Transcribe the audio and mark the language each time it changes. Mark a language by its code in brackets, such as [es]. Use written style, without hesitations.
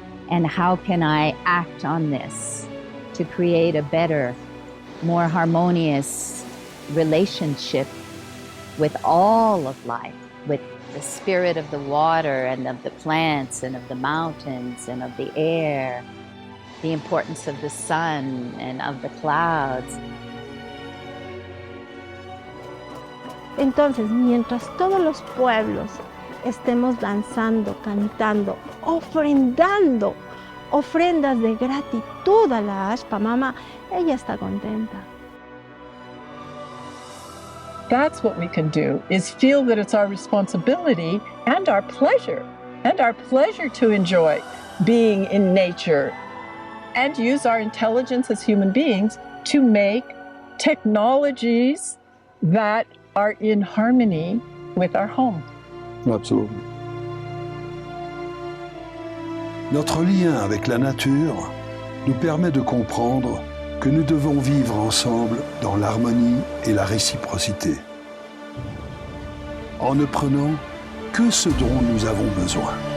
[en] And how can I act on this to create a better, more harmonious relationship with all of life, with the spirit of the water and of the plants and of the mountains and of the air, the importance of the sun and of the clouds. [es] Entonces, mientras todos los pueblos estemos danzando, cantando, ofrendando ofrendas de gratitud a la Ashpa Mama, ella está contenta. [en] That's what we can do, is feel that it's our responsibility and our pleasure to enjoy being in nature and use our intelligence as human beings to make technologies that are in harmony with our home. [fr] Absolument. Notre lien avec la nature nous permet de comprendre que nous devons vivre ensemble dans l'harmonie et la réciprocité, en ne prenant que ce dont nous avons besoin.